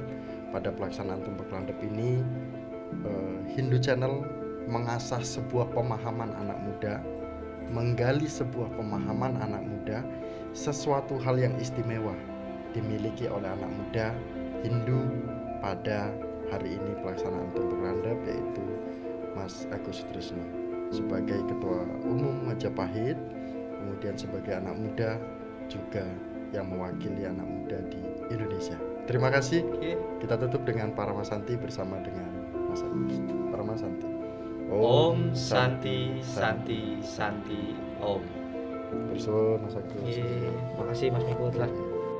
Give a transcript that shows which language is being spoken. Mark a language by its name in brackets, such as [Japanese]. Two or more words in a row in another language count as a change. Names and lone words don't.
[Indonesian] Pada pelaksanaan Tumpek Landep ini Hindu Channel mengasah sebuah pemahaman anak muda, menggali sebuah pemahaman anak muda, sesuatu hal yang istimewa dimiliki oleh anak muda Hindu pada hari ini pelaksanaan Tumpek Landep, yaitu Mas Agus Trisno sebagai Ketua Umum Majapahit, kemudian sebagai anak muda juga yang mewakili anak muda di Indonesia. Terima kasih. Kita tutup dengan Paramasanti bersama dengan Mas Agus. Paramasanti. [Sanskrit] Om Santi Santi Santi Om. [Indonesian] Bersuun Mas Agus. Makasih Mas Miko telah